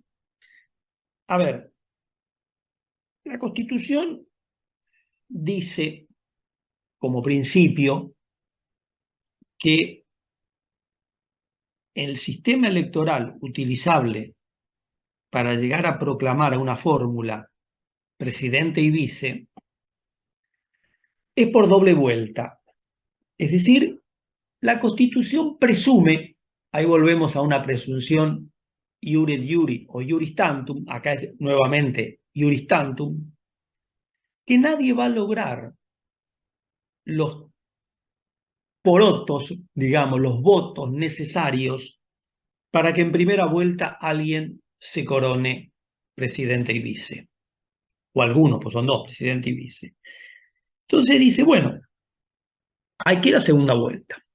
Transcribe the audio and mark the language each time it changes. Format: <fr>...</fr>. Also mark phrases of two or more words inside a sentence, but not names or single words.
<es>A ver, la Constitución dice como principio que el sistema electoral utilizable para llegar a proclamar a una fórmula presidente y vice es por doble vuelta. Es decir, la Constitución presume, ahí volvemos a una presunción</es> <la>iure iuri</la> <es>o</es> <la>iuris tantum,</la> <es>acá es nuevamente</es> <la>iuris tantum,</la> <es>que nadie va a lograr los porotos, digamos, los votos necesarios para que en primera vuelta alguien se corone presidente y vice. O algunos, pues son dos, presidente y vice. Entonces dice, bueno, hay que ir a segunda vuelta.</es>